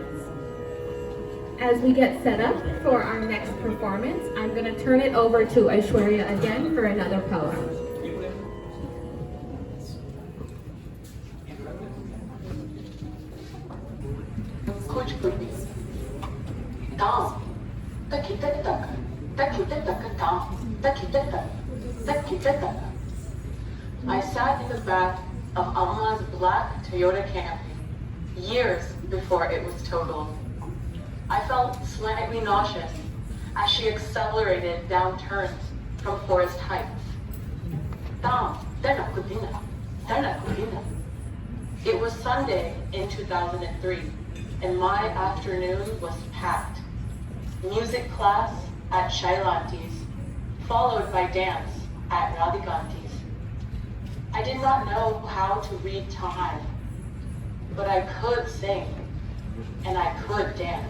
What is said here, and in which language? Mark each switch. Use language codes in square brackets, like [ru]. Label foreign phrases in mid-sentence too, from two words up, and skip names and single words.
[en] As we get set up for our next performance, I'm going to turn it over to Aishwarya again for another poem. Kuchipudi. Down. Tak-tak-tak. Tak-tak-tak. Down. Tak-tak-tak. Tak-tak-tak. I sat in the back of Amma's black Toyota Camry years before it was totaled. I felt slightly nauseous as she accelerated down turns from Forest Heights. It was Sunday in 2003, and my afternoon was packed. Music class at Shailanti's, followed by dance at Radhikanti's. I did not know how to read time, but I could sing, and I could dance.